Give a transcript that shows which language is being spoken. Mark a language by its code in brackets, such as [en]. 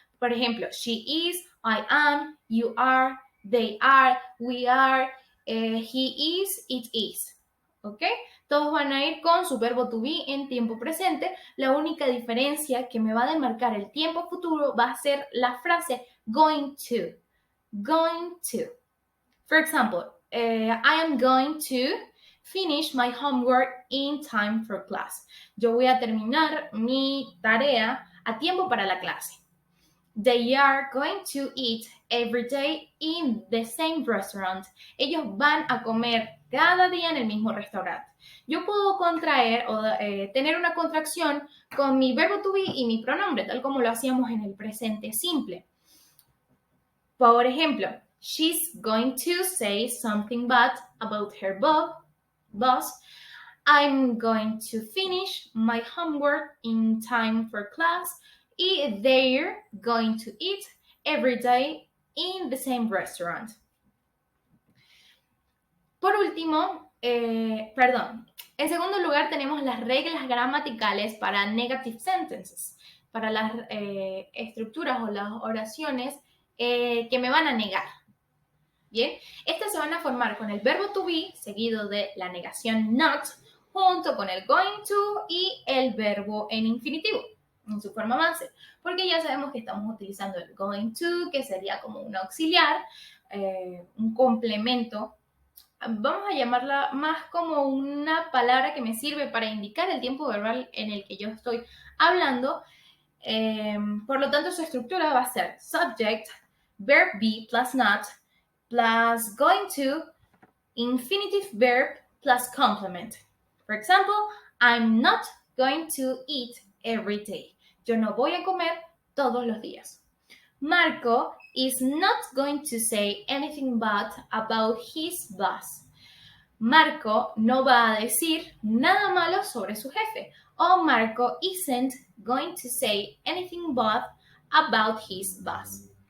[es] Por ejemplo, [en] she is, I am, you are, they are, we are, he is, it is. ¿Ok? [es] Todos van a ir con su verbo to be en tiempo presente. La única diferencia que me va a demarcar el tiempo futuro va a ser la frase going to. [en] Going to. For example, I am going to finish my homework in time for class. [es] Yo voy a terminar mi tarea a tiempo para la clase. [en] They are going to eat every day in the same restaurant. [es] Ellos van a comer cada día en el mismo restaurante. Yo puedo contraer o tener una contracción con mi verbo to be y mi pronombre, tal como lo hacíamos en el presente simple. Por ejemplo, [en] she's going to say something bad about her boss. I'm going to finish my homework in time for class. Y they're going to eat every day in the same restaurant. [es] Por último, en segundo lugar tenemos las reglas gramaticales para [en] negative sentences, [es] para las estructuras o las oraciones que me van a negar. Bien, estas se van a formar con el verbo to be seguido de la negación not, junto con el going to y el verbo en infinitivo en su forma base, porque ya sabemos que estamos utilizando el going to, que sería como un auxiliar, un complemento. Vamos a llamarla más como una palabra que me sirve para indicar el tiempo verbal en el que yo estoy hablando. Por lo tanto, su estructura va a ser [en] subject, verb be plus not, plus going to, infinitive verb plus complement. For example, I'm not going to eat every day. [es] Yo no voy a comer todos los días. [en] Marco is not going to say anything bad about his boss. [es] Marco no va a decir nada malo sobre su jefe. [en] O Marco isn't going to say anything bad about his boss.